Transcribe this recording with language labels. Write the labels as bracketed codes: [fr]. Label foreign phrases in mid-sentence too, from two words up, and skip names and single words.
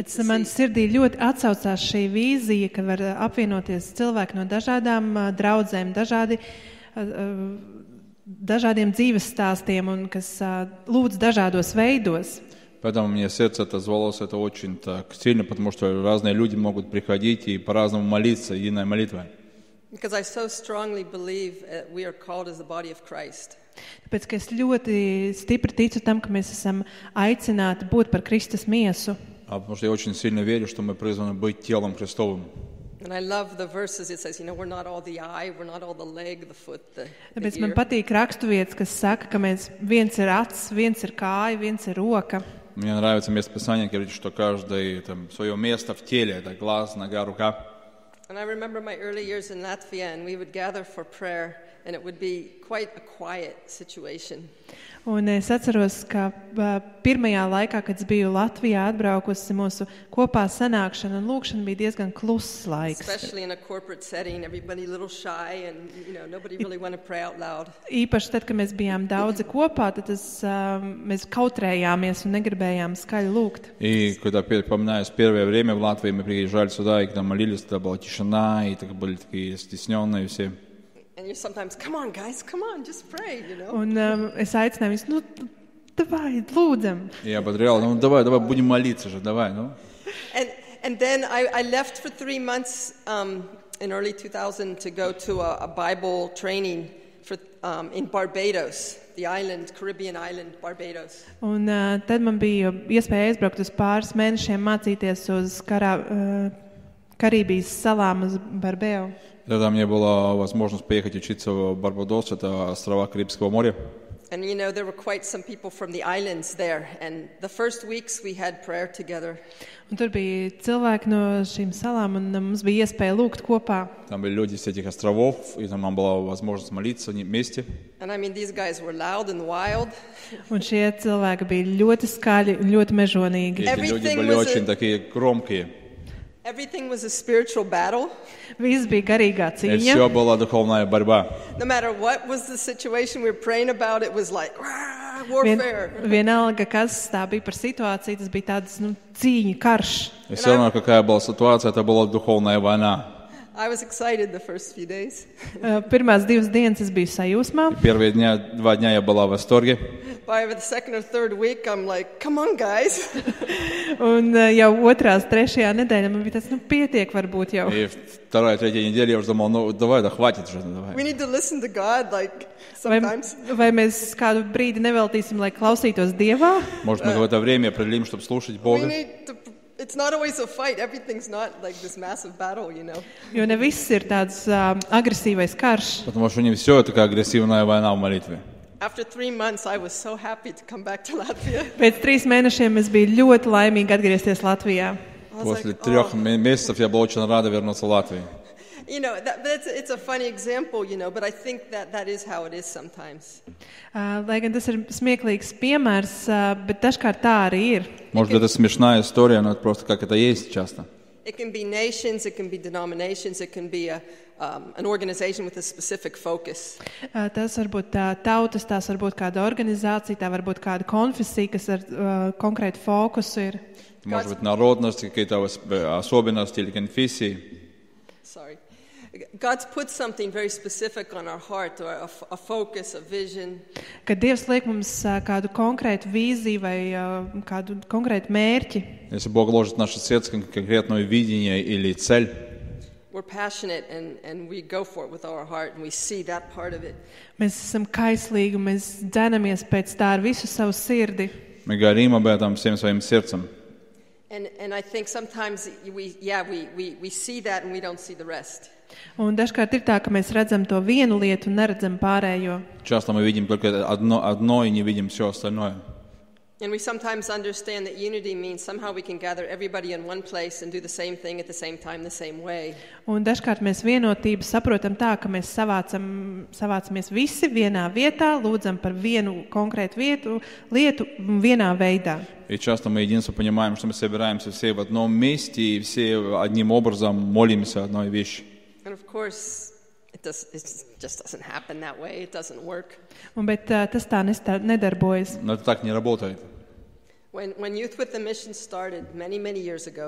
[lv] Pēc to man see. sirdī ļoti atsaucās šī vīzija, ka var apvienoties cilvēki no dažādām draudzēm, dažādiem dzīves stāstiem un kas lūdz dažādos veidos. [ru] Поэтому мне сердце отозвалось это очень так сильно, потому что разные люди могут приходить и по-разному молиться, единой молитвой. [en] Because I so strongly believe we are called as the body of Christ. [lv] Tāpēc, ka es ļoti stipri ticu tam, ka mēs esam aicināti būt par Kristus miesu. [ru] Потому что я очень сильно верю, что мы призваны быть телом Христовым. [en] And I love the verses. It says, we're not all the eye, we're not all the leg, the foot, the [lv] Tāpēc man [en] ear. [lv] patīk raksturvietas, kas saka, ka viens ir acs, viens ir kāja, viens ir roka. [ru] Мне нравится место Писания, говорит, что каждый там свое место в теле, это глаз, нога, рука. [en] And I remember my early years in Latvia, and we would gather for prayer, and it would be quite a quiet situation. [lv] Un es atceros, ka pirmajā laikā, kad es biju Latvijā atbraukusi, mūsu kopā sanākšana un lūkšana bija diezgan kluss laiks. [en] Especially in a corporate setting, everybody a little shy, and nobody really want to pray out loud. [lv] Īpaši tad, kad mēs bijām daudzi kopā, tad mēs kautrējāmies un negribējām skaļi lūgt. [ru] И когда вспоминаю первое время в Латвии, мы приезжали сюда, и когда молились, тогда была тишина, и так были такие стесненные все. [en] And you sometimes, come on, guys, come on, just pray, [lv] Un es aicināju viņus, davai, lūdzam. [ru] И я ободрял, давай, будем молиться же, давай, [en] And then I left for 3 months in early 2000 to go to a Bible training in Barbados, the island, Caribbean island, Barbados. [lv] Un tad man bija iespēja aizbraukt uz pāris mēnešiem mācīties uz Karībijas salām uz Barbēju. [ru] Тогда мне была возможность поехать учиться в Барбадос, это острова Карибского моря. [en] And there were quite some people from the islands there, and the first weeks we had prayer together. [lv] Un tur bija cilvēki no šīm salām, un mums bija iespēja lūgt kopā. [ru] Там были люди с этих островов, и там нам была возможность молиться вместе. [en] And these guys were loud and wild. [lv] Un šie cilvēki bija ļoti skaļi un ļoti mežonīgi. [ru] Эти люди были очень такие громкие. [en] Everything was a spiritual battle. [lv] Viss bija garīgā [ru] И [lv] cīņa. [ru] все была духовная борьба. [en] No matter what was the situation we were praying about, it was like, warfare. [lv] Vienalga, kas tā bija par situāciju, tas bija tāds, cīņa, karš. [ru] И все равно, какая была ситуация, это была духовная война. [en] I was excited the first few days. [lv] Pirmās 2 dienas es biju sajūsmā. [ru] Первые 2 дня я была в восторге. [en] By the second or third week, I'm like, come on, guys. [lv] Un jau 2.–3. nedēļā man bija tāds, pietiek varbūt jau. [ru] И 2-3 неделя я уже думал, давай, да хватит уже, давай. [en] We need to listen to God, like, sometimes. [lv] Vai mēs kādu brīdi neveltīsim, lai klausītos Dievā? [ru] Может, мы какое-то время определим, чтобы слушать [en] We [ru] Бога. [en] need to... It's not always a fight. Everything's not like this massive battle, you know. [lv] Jo ne viss ir tāds agresīvais karš. [ru] Потому что не все такая агрессивная война в молитве. [en] After 3 months, I was so happy to come back to Latvia. [lv] Pēc 3 mēnešiem es biju ļoti laimīgi atgriezties Latvijā. [ru] После 3 месяцев я был очень рада вернуться в Латвию. [en] You know, it's a funny example, you know, but I think that is how it is sometimes. [lv] Lai gan tas ir smieklīgs piemērs, bet dažkārt tā arī ir. [ru] Может, это смешная история, но это просто как это есть часто. [en] It can be nations, it can be denominations, it can be an organization with a specific focus. [lv] Tas var būt tautas, tās var būt kāda organizācija, tā var būt kāda konfesija, kas ar konkrētu fokusu ir. [ru] Может быть, народности, какие-то особенности или конфессии. [en] Sorry. God's put something very specific on our heart, or a focus, a vision. [lv] Kad Dievs liek mums kādu konkrētu vīziju vai kādu konkrētu mērķi. [ru] Если Бог ложит в наше сердце конкретное видение или цель, [en] we're passionate and we go for it with our heart and we see that part of it. [lv] Mēs esam kaislīgi un mēs dzenamies pēc tā ar visu savu sirdi. [ru] мы горим об этом всем своим сердцем. [en] And I think sometimes we see that and we don't see the rest. [lv] Un dažkārt ir tā, ka mēs redzam to vienu lietu un neredzam pārējo. [ru] Часто мы видим только одно и не видим все остальное. [en] And we sometimes understand that unity means somehow we can gather everybody in one place and do the same thing at the same time, the same way. Un dažkārt mēs vienotību saprotam tā, ka mēs savācamies visi vienā vietā, lūdzam par vienu konkrētu lietu vienā veidā. [ru] И часто мы единство понимаем, что мы собираемся все в одном месте и все одним образом молимся одной вещи. [en] And of course, it just doesn't happen that way. It doesn't work. [lv] Bet tas tā nedarbojas. [ru] Но это так не работает. [en] When Youth with the Mission started many years ago,